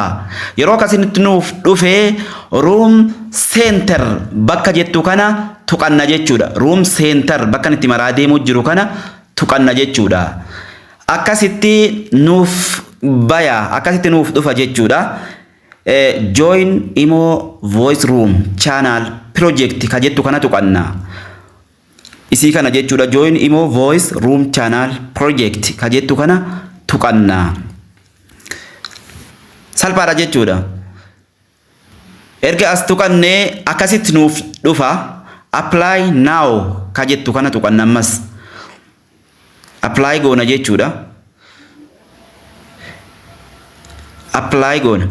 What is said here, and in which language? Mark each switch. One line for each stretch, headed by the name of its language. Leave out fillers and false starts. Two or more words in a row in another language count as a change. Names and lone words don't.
Oromo: Yeroo akkasitti nuuf dhufee
English: room center
Oromo: bakka jettu kana tuqanna jechuudha.
English: Room center
Oromo: bakka itti maraa deemuu jiru kana tuqanna jechuudha. Akkasitti nuuf baya akkasitti nuuf dhufa jechuudha. Join imo
English: voice room channel project
Oromo: ka jettu kana tuqanna. Isii kana jechuudha. Join imo
English: voice room channel project
Oromo: ka jettu kana tuqanna. Salphaadha jechuudha. Erga as tuqannee akkasitti nuuf dhufa.
English: Apply now
Oromo: ka jettu kana tuqanna ammas. Apply goona jechuudha. Apply goona.